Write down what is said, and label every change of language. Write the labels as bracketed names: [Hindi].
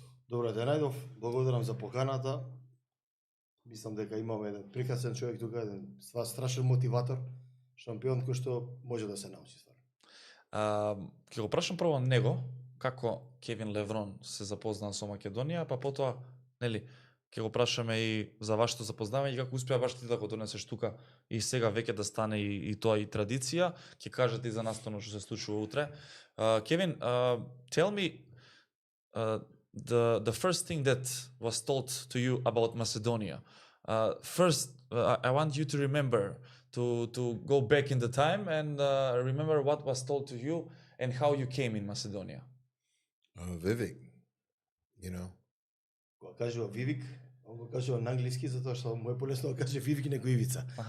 [Macedonian] Добро те најдов, благодарам за поканата. Мислам дека имаме еден прекрасен човек тука, еден страшен мотиватор, шампион кој што може да се научи стварно. Ќе го прашам прво него, како Кевин Леврон се запознаа со Македонија, па потоа, нели, ќе го прашаме и за вашето запознавање и како успеа баш ти да го донесеш тука и сега веќе да стане и тоа и традиција. Ќе кажете и за наставно што се случува утре. [English] Kevin, tell me the first thing that was told to you about Macedonia. First, I want you to remember to go back in the time and remember what was told to you and how you came in Macedonia. Vivek, you know. [Macedonian] Кога кажува Вивик, он го кажува на англиски затоа што му е полесно да каже Вивик него Ивица.